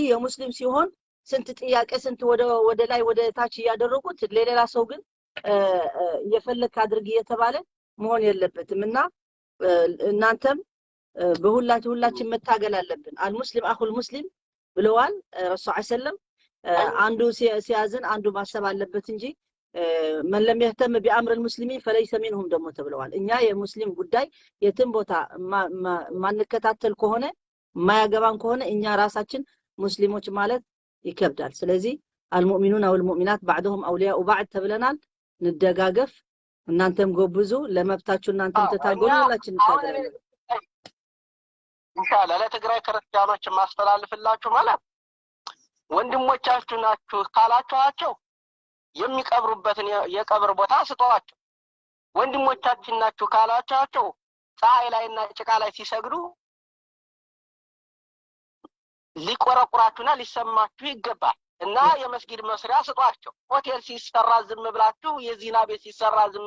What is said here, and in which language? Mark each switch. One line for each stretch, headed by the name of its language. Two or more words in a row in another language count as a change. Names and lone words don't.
Amharic: የሙስሊም ሲሆን ስንት ጥያቄ ስንት ወደ ላይ ወደ ታች ያደረጉት ለሌላ ሰው ግን የፈለክ አድርግ እየተባለ መሆን የለበትም። እና እናንተም ሁላችን መታገል አለብን።
Arabic: المسلم أخو المسلم
Amharic: ብለዋል
Arabic: رسول صلى الله عليه وسلم።
Amharic: አንዱ ሲያዝን አንዱ ማሰብ አለበት እንጂ
Arabic: من لم يهتم بأمر المسلمين فليس منهم
Amharic: ደሞ ተብለዋል እኛ የሙስሊም ጉዳይ የትም ቦታ ማንከታተል ከሆነ ማያገባን ከሆነ እኛ ራሳችን ሙስሊሞች ማለት ይከብዳል ስለዚህ
Arabic: المؤمنون والمؤمنات بعضهم أولياء بعض
Amharic: ተብለናል እንደጋገፍ እናንተም ጎብዙ ለመብታችሁ እናንተም ተታገሉ ሁላችን እንታገላለን ኢንሻአላህ ለትግራይ ክርስቲያኖች ማስተላልፍላችሁ ማለት ወንድሞቻችሁ ናችሁ ካላችኋቸው የሚቀብሩበትን የቀብር ቦታ ስጧቸው ወንድሞቻችን ናችሁ ካላችኋቸው ፀሐይ ላይና ጭቃ ላይ ሲሰግዱ ሊቆረቁራችሁና ሊሰማችሁ ይገባል እና የመስጊድ መስሪያ ስጧቸው ሆቴል ሲሰራ ዝም ብላችሁ የዚና ቤት ሲሰራ ዝም